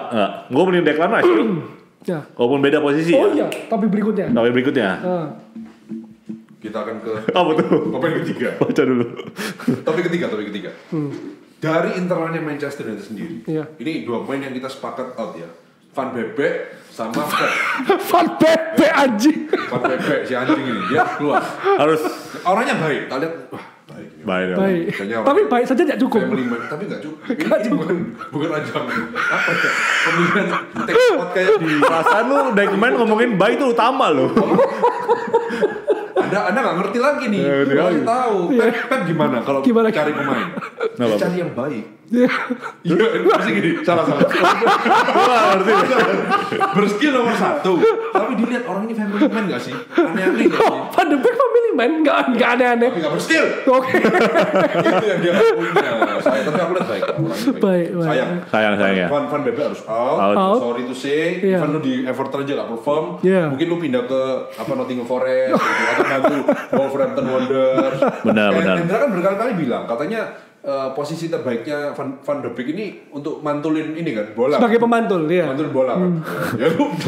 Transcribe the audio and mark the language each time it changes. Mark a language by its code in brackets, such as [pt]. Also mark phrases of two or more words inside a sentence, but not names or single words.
[id] Gue mending Declan Rice. Ya. Walaupun beda posisi Oh ya. iya, tapi berikutnya. Tapi berikutnya. Kita akan ke Apa tuh? topik ketiga. Baca dulu. Topik ketiga. Dari internalnya Manchester United sendiri. Iya. Ini 2 pemain yang kita sepakat out ya. Van Beek sama Fred. Van Pepe anjing. Van Beek si anjing ini dia keluar. Harus Orangnya baik. Kalian wah baik. baik. Baik. Kayaknya Tapi baik saja tidak cukup. [en] Family man, [id] tapi nggak cukup. Nggak Ini bukan ajang apa ya? Pemilihan take spot kayak di. Perasaan lu dari kemarin ngomongin baik itu utama loh. Anda nggak ngerti lagi nih. Lu harus tahu. Pep gimana kalau Gimana? cari pemain? Nggak apa-apa. Cari yang baik. Iya. Iya, pasti gini. Salah. Berskill nomor 1. Tapi dilihat orang ini [en] family man [id] nggak sih? Aneh-aneh nggak sih? Van de Beek [en] family man, [id] nggak aneh-aneh. Tapi nggak berskill. Oke. Itu yang dia punya. Saya tapi aku lihat baik. Orangnya Baik. Sayang ya. Van Beek harus out. Out. [en] Sorry to say, [id] Iya. even lu di Everton aja gak perform. Iya. Mungkin lu pindah ke Nottingham Forest gitu, atau bantu Wolverhampton Wanderers. Benar. Hendra kan berkali-kali bilang katanya posisi terbaiknya Van de Beek ini untuk mantulin ini kan bola. Sebagai pemantul, ya. Mantulin bola kan. Ya lu di